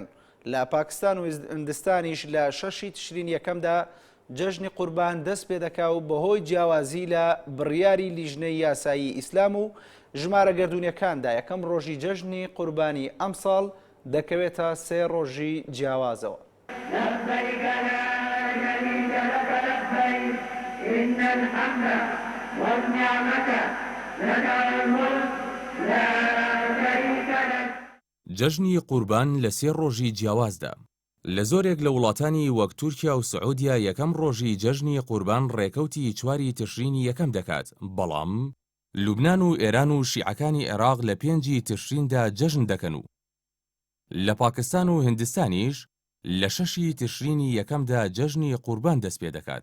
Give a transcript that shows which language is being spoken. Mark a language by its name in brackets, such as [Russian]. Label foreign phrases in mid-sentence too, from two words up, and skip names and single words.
[Central Kurdish] لە پاکستان و هندستانیش لە 6 تشرین یەکەمدا جەژنی قوربان دەست پێ دەکا و بەهۆی جیاوازی لە بڕیاری لیژنەی یاسایی ئیسلام و ژمارە گەردوونیەکاندا یەکەم ڕۆژی جەژنی قوربانی ئەم ساڵ دەکەوێتە 3 ڕۆژی جیاوازەوە. [Arabic] لبيك لا شريك لك لبيك إن الحمد والنعمة لك الملك لا شريك لك. [Central Kurdish] جەژنی قوربان لە 3 ڕۆژی جیاوازدا. لە زۆرێک لە وڵاتانی وەک تورکیا و سعودیا یەکەم ڕۆژی جەژنی قوربان ڕێکەوتی 4 تشرینی یەکەم دەکات، بەڵام لوبنان و ئێران و شیعەکانی عێراق لە 5 تشریندا جەژن دەکەن و لە پاکستان و هندستانیش لە 6 تشرینی یەکەمدا جەژنی قوربان دەست پێ دەکات.